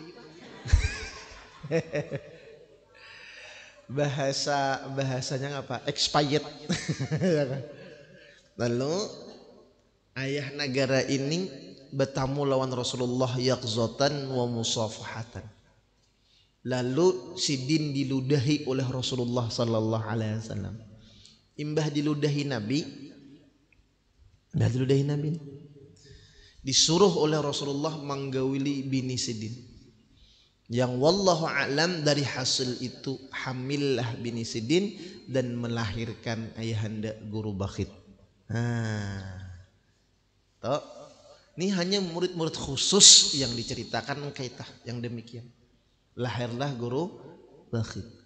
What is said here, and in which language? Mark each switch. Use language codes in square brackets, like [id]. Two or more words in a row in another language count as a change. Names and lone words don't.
[bjn] bahasanya apa expired lalu ayah negara ini bertamu lawan Rasulullah [ar] يقظة ومصافحة [bjn] lalu Sidin diludahi oleh Rasulullah [ar] صلى الله عليه وسلم [bjn] imbah diludahi Nabi disuruh oleh Rasulullah menggawili bini Sidin yang [ar] والله أعلم [bjn] dari hasil itu hamillah bini Sidin dan melahirkan ayahanda guru Bakhit toh ini hanya murid-murid khusus yang diceritakan kaitah yang demikian lahirlah guru Bakhit